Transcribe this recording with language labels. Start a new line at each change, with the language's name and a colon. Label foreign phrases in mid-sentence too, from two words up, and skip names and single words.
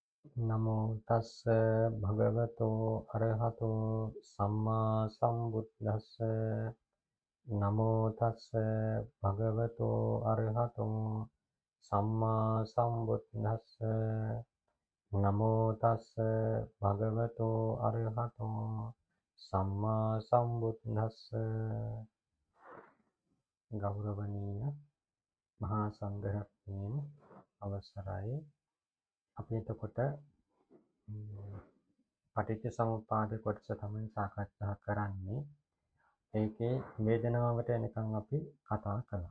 Pali: නමෝ තස්ස භගවතෝ අරහතෝ සම්මා සම්බුද්දස්ස නමෝ තස්ස භගවතෝ අරහතෝ සම්මා සම්බුද්දස්ස නමෝ තස්ස භගවතෝ අරහතෝ සම්මා සම්බුද්දස්ස
Sinhala: ගෞරවනීය මහා සංඝරත්නයන් අවසරයි අපි එතකොට පටිච්ච සමුප්පාද කොටස තමයි සාකච්ඡා කරන්නේ. ඒකේ වේදනාවට එනකන් අපි කතා කළා.